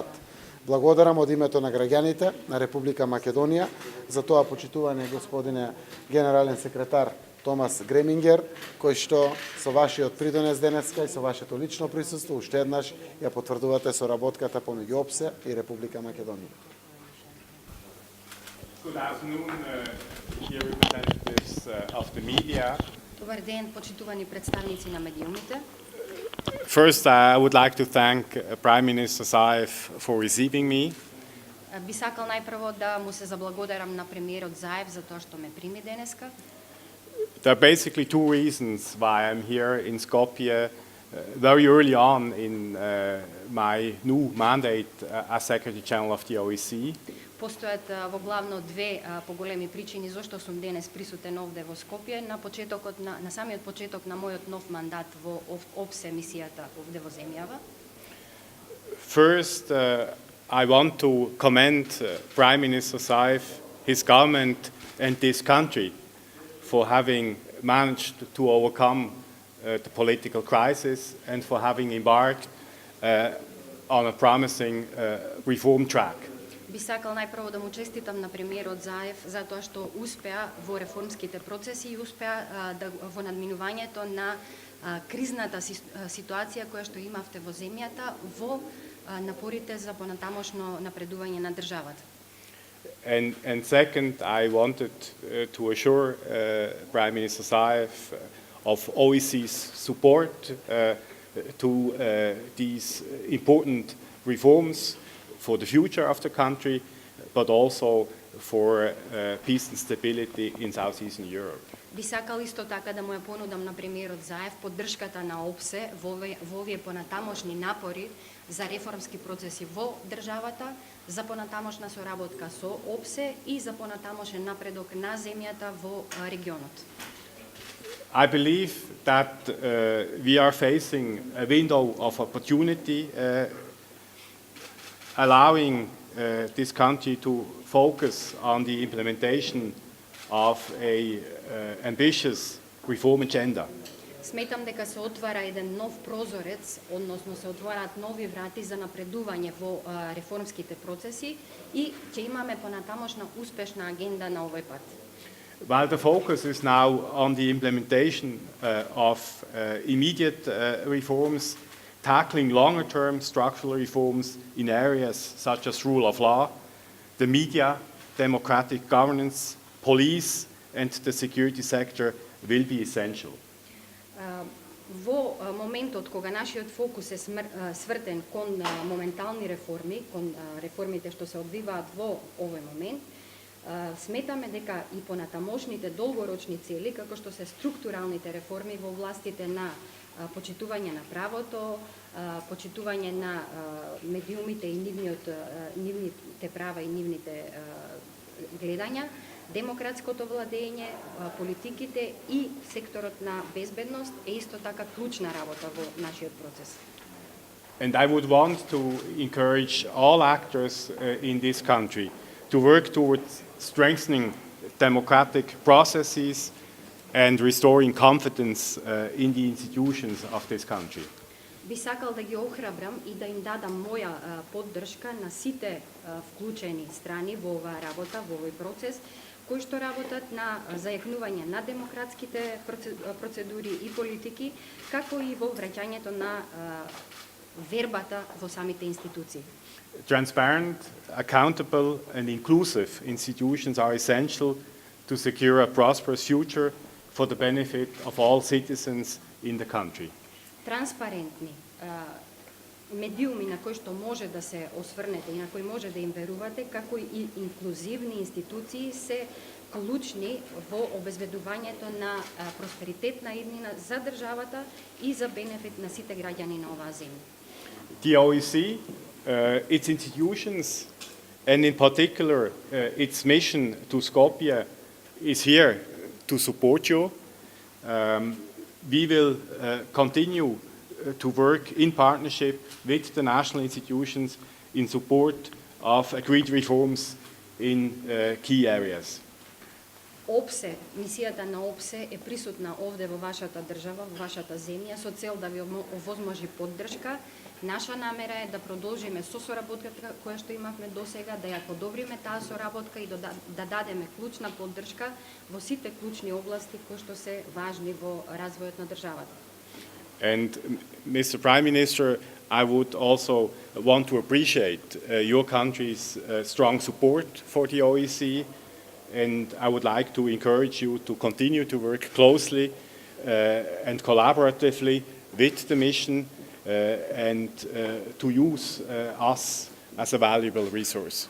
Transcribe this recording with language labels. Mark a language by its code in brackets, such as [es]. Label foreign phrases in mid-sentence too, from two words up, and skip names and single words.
[mk] Благодарам од името на граѓаните на Република Македонија за тоа почитуване, господине генерален секретар Томас Гремингер, кој што со вашиот придонес денеска и со вашето лично присуство уште еднаш ја потврдувате соработката помеѓу ОПСЕ и Република Македонија. [en] Good afternoon, dear representatives of the media. [mk] Добар ден, почитувани представници на медиумите. [en] First, I would like to thank Prime Minister Zaev for receiving me. [mk] Би сакал најпрво да му се заблагодарам на премиерот Заев за тоа што ме прими денеска. [en] There are basically two reasons why I'm here in Skopje very early on in my new mandate as Secretary General of the OSCE. [mk] Постојат во главно две поголеми причини зашто сум денес присутен овде во Скопје на самиот почеток на мојот нов мандат во ОПСЕ мисијата овде во земјава. [en] First, I want to commend Prime Minister Zaev, his government and this country for having managed to overcome the political crisis and for having embarked on a promising reform track. [mk] Би сакал најпрво да му честитам на премиерот Заев за тоа што успеа во реформските процеси и успеа во надминувањето на кризната ситуација која што имавте во земјата во напорите за понатамошно напредување на државата. [en] And second, I wanted to assure Prime Minister Zaev of OSCE's support to these important reforms for the future of the country, but also for peace and stability in Southeastern Europe. [mk] Би сакал исто така да му ја понудам на премиерот Заев поддршката на ОПСЕ во овие понатамошни напори за реформски процеси во државата, за понатамошна соработка со ОПСЕ и за понатамошен напредок на земјата во регионот. [en] I believe that we are facing a window of opportunity, allowing this country to focus on the implementation of a ambitious reform agenda. [mk] Сметам дека се отвара еден нов прозорец, односно се отвораат нови врати за напредување во реформските процеси и ќе имаме понатамошна успешна агенда на овој пат. [en] While the focus is now on the implementation of immediate reforms, tackling longer-term structural reforms in areas such as rule of law, the media, democratic governance, police and the security sector will be essential. [mk] Во моментот кога нашиот фокус е свртен кон моментални реформи, кон реформите што се одвиваат во овој момент, сметаме дека и понатамошните долгорочни цели, како што се структуралните реформи во властите на почитување на правото, почитување на медиумите и нивните права и нивните гледања, демократското владење, политиките и секторот на безбедност е исто така клучна работа во нашиот процес. [en] And I would want to encourage all actors in this country to work towards strengthening democratic processes and restoring confidence in the institutions of this country. [mk] Би сакал да ги охрабрам и да им дадам моја поддршка на сите вклучени страни во оваа работа, во овој процес, кои што работат на зајакнување на демократските процедури и политики, како и во враќањето на вербата во самите институции. [en] Transparent, accountable and inclusive institutions are essential to secure a prosperous future for the benefit of all citizens in the country. [mk] Транспарентни медиуми на кои што може да се осврнете и на кои може да им верувате, како и инклузивни институции се клучни во обезбедувањето на просперитетна иднина за државата и за бенефит на сите граѓани на оваа земја. [en] The OEC, its institutions, and in particular its mission to Skopje is here to support you. We will continue to work in partnership with the national institutions in support of agreed reforms in key areas. [mk] ОПСЕ, мисијата на ОПСЕ е присутна овде во вашата држава, во вашата земја, со цел да ви овозможи поддршка. Наша намера е да продолжиме со соработката која што имавме досега, да ја подобриме таа соработка и да дадеме клучна поддршка во сите клучни области кои што се важни во развојот на државата. [en] And Mr. Prime Minister, I would also want to appreciate your country's strong support for the OEC, and I would like to encourage you to continue to work closely and collaboratively with the mission and to use us as a valuable resource.